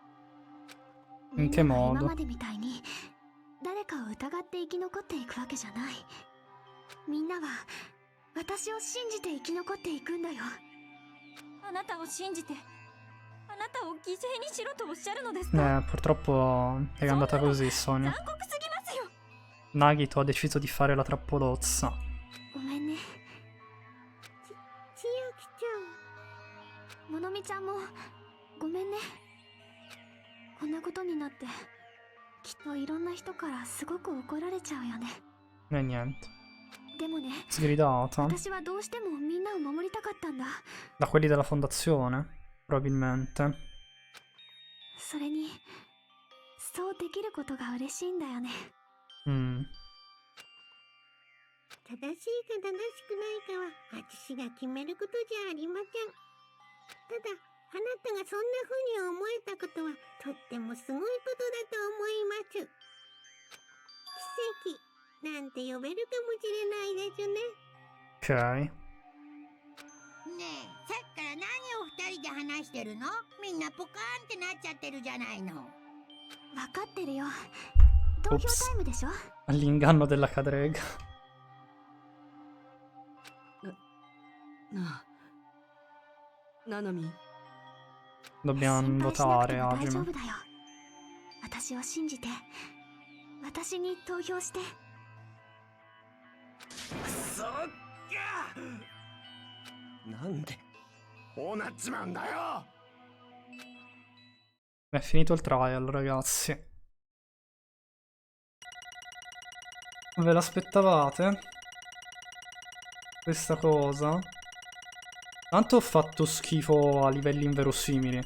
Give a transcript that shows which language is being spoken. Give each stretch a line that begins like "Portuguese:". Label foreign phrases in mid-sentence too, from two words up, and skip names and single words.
Japanese: みんなが今までみたいに誰かを疑って生き残っていくわけじゃない。みんなは私を信じて生き残っていくんだよ。あなたを信じて、あなたを犠牲にしろとおっしゃるのですか？
Italian: Purtroppo è andata così, Sonia.
Japanese: 残酷すぎますよ。
Italian: Nagito ha deciso di fare la trappolozza.
Japanese: ごめんね。千秋ちゃん。ものみちゃんもごめんね。こんなことになってきっといろんな人からすごく怒られちゃうよね。
Italian: E niente.
Japanese: でもね、
Italian: Sgridata
Japanese: 私はどうしてもみんなを守りたかったんだ。
Italian: da quelli della fondazione, probabilmente.
Japanese: それにそうできることが嬉しいんだよね。 Mm. 正しいか正しくないかは私が決めることじゃありません。ただあなたがそんな風に思えたことはとってもすごいことだと思います。奇跡なんて呼べるかもしれないですね。
Italian: Ok.
Japanese: ねえ、さっきから何を二人で話してるの？みんなポカーンってなっちゃってるじゃないの。わかってるよ。投票タイムでしょ。
Italian: L'inganno della cadrega.
Japanese: ナナミ。
Italian: Dobbiamo
Japanese: 心配しなくて
Italian: votare,
Japanese: も大丈
Italian: Hajime.
Japanese: 夫だよ。私を信じて私に投票して。そっか。なんでこうなっちまうんだよ。
Italian: È finito il trial, ragazzi. Ve l'aspettavate? Questa cosa? Tanto ho fatto schifo a livelli inverosimili.